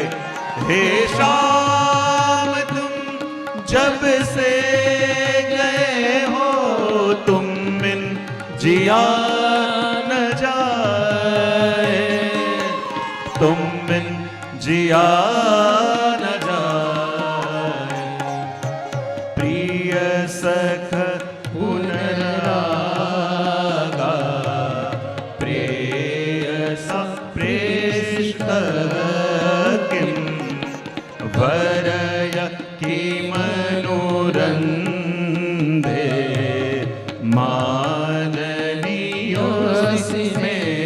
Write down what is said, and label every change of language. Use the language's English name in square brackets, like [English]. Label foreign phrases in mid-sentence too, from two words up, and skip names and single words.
[Hindi] हे शाम तुम जब से गए हो तुम बिन जिया न जाए. तुम बिन जिया न जाए. [Sanskrit] प्रिय सख पुनरागा प्रेयसा प्रेष्ठ किम वरय किमनुरन्दे माननीयोऽसि मे